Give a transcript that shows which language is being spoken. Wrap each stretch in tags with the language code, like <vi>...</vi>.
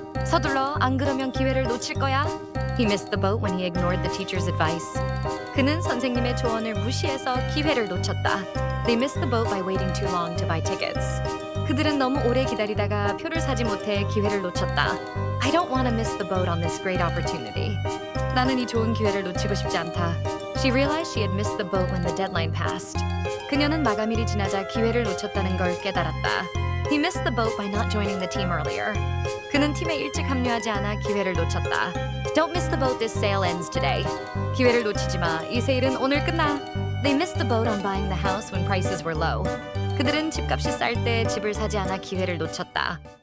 <ko>서둘러, 안 그러면 기회를 놓칠 거야.</ko> <en>He missed the boat when he ignored the teacher's advice.</en> <ko>그는 선생님의 조언을 무시해서 기회를 놓쳤다.</ko> <en>They missed the boat by waiting too long to buy tickets.</en> <ko>그들은 너무 오래 기다리다가 표를 사지 못해 기회를 놓쳤다.</ko> <en>I don't want to miss the boat on this great opportunity.</en> <ko>나는 이 좋은 기회를 놓치고 싶지 않다.</ko> <en>She realized she had missed the boat when the deadline passed.</en> <ko>그녀는 마감일이 지나자 기회를 놓쳤다는 걸 깨달았다.</ko> <en>He missed the boat by not joining the team earlier.</en> <ko>그는 팀에 일찍 합류하지 않아 기회를 놓쳤다.</ko> <en>Don't miss the boat, this sale ends today.</en> <ko>기회를 놓치지 마, 이 세일은 오늘 끝나.</ko> <en>They missed the boat on buying the house when prices were low.</en> <ko>그들은 집값이 쌀 때 집을 사지 않아 기회를 놓쳤다.</ko>